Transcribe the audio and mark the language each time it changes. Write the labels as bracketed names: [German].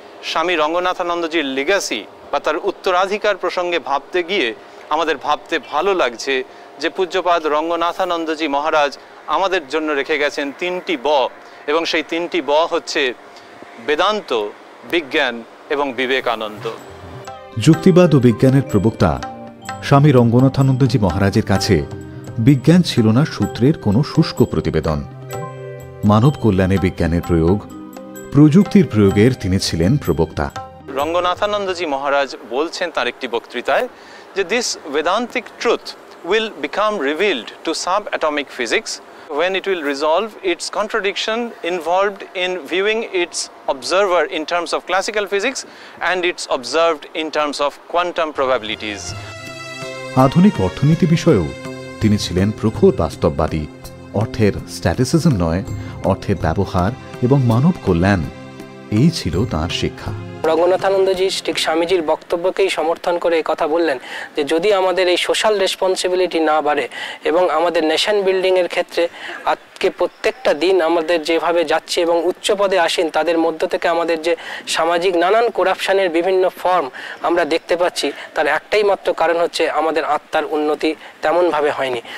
[Bangla] স্বামী রঙ্গনাথানন্দজির লিগাসি বা তার উত্তরাধিকার প্রসঙ্গে ভাবতে গিয়ে আমাদের ভাবতে ভালো লাগছে যে পূজ্যপাদ রঙ্গনাথানন্দজি মহারাজ আমাদের জন্য রেখে গেছেন তিনটি এবং সেই তিনটি হচ্ছে বেদান্ত, বিজ্ঞান এবং বিবেকানন্দ। যুক্তিবাদ ও বিজ্ঞানের প্রবক্তা স্বামী রঙ্গনাথানন্দজি মহারাজের কাছে বিজ্ঞান ছিল না সূত্রের কোনো শুষ্ক প্রতিবেদন। মানব কল্যাণে বিজ্ঞানের প্রয়োগ, প্রযুক্তির প্রয়োগের তিনি ছিলেন প্রবক্তা। রঙ্গনাথানন্দজি মহারাজ বলছেন তার একটি বক্তৃতায় যে [English] This Vedantic truth will become revealed to subatomic physics when it will resolve its contradiction involved in viewing its observer in terms of classical physics and its observed in terms of quantum probabilities. [Bangla] আধুনিক অর্থনীতি বিষয়েও তিনি ছিলেন প্রখর বাস্তববাদী। অর্থের স্ট্যাটিসিজম নয়, অর্থের ব্যবহার এবং মানব কল্যাণ, এই ছিল তাঁর শিক্ষা। রঙ্গনাথানন্দজি ঠিক স্বামীজির বক্তব্যকেই সমর্থন করে এই কথা বললেন যে যদি আমাদের এই সোশ্যাল রেসপন্সিবিলিটি না বাড়ে এবং আমাদের নেশন বিল্ডিংয়ের ক্ষেত্রে আজকে প্রত্যেকটা দিন আমাদের যেভাবে যাচ্ছে এবং উচ্চ পদে আসেন তাদের মধ্য থেকে আমাদের যে সামাজিক নানান করাপশানের বিভিন্ন ফর্ম আমরা দেখতে পাচ্ছি, তার একটাই মাত্র কারণ হচ্ছে আমাদের আত্মার উন্নতি তেমনভাবে হয়নি।